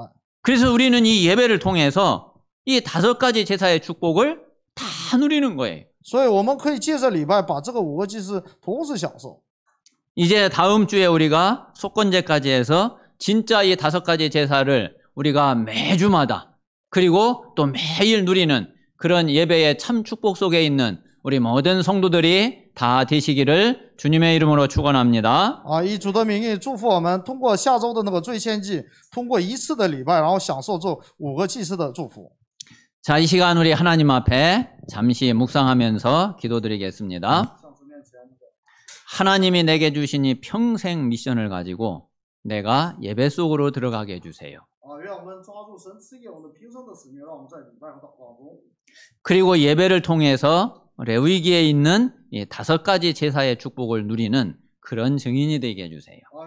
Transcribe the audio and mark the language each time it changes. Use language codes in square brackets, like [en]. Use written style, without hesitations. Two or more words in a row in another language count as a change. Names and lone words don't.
[ko] 그래서 우리는 이 예배를 통해서 이 5가지 제사의 축복을 다 누리는 거예요. [zh] 所以我们可以借着礼拜把这个5个祭司同时享受。 [ko] 이제 다음 주에 우리가 속건제까지 해서 진짜 이 5가지 제사를 우리가 매주마다 그리고 또 매일 누리는 그런 예배의 참 축복 속에 있는 우리 모든 성도들이 다 되시기를 주님의 이름으로 축원합니다. [zh] 以主的名义祝福我们，通过下周的那个罪献祭，通过一次的礼拜，然后享受这5个祭司的祝福。 [ko] 자, 이 시간 우리 하나님 앞에 잠시 묵상하면서 기도드리겠습니다. 하나님이 내게 주신 이 평생 미션을 가지고 내가 예배 속으로 들어가게 해주세요. 그리고 예배를 통해서 레위기에 있는 이 5가지 제사의 축복을 누리는 그런 증인이 되게 해주세요.